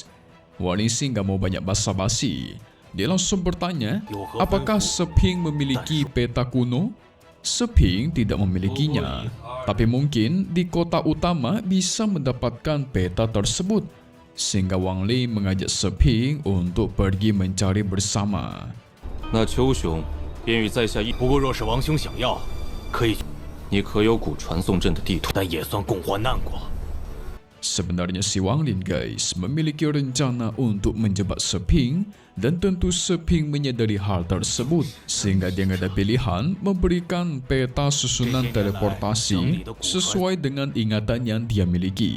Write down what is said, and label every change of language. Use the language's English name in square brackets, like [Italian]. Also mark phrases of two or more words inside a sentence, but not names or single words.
[Indonesian] Wang Lin sih gak mau banyak basa-basi. Dia langsung bertanya, apakah Seping memiliki peta kuno? Seping tidak memilikinya, tapi mungkin di kota utama bisa mendapatkan peta tersebut. Sehingga Wang Lin mengajak Seping untuk pergi mencari bersama. [Chinese] 那邱雄便于在下一，不过若是王兄想要，可以，你可有古传送阵的地图？但也算共患难过。 [Indonesian] Sebenarnya si Wang Lin guys memiliki rencana untuk menjebak Seping dan tentu Seping menyadari hal tersebut sehingga dia ada pilihan memberikan peta susunan teleportasi sesuai dengan ingatan yang dia miliki.